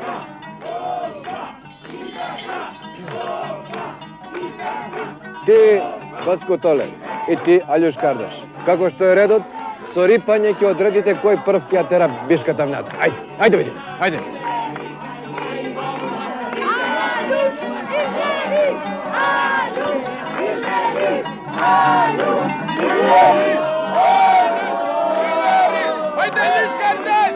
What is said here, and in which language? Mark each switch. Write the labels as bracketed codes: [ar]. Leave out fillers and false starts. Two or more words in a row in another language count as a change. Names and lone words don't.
[mk] Ти, Коцко Толе, и ти, Аљуш Кардаш. Како што је редот, со рипање ки одредите који прв ки тера бишката внатра. Ајде видимо, ајде. Ајде, Аљуш Кардаш!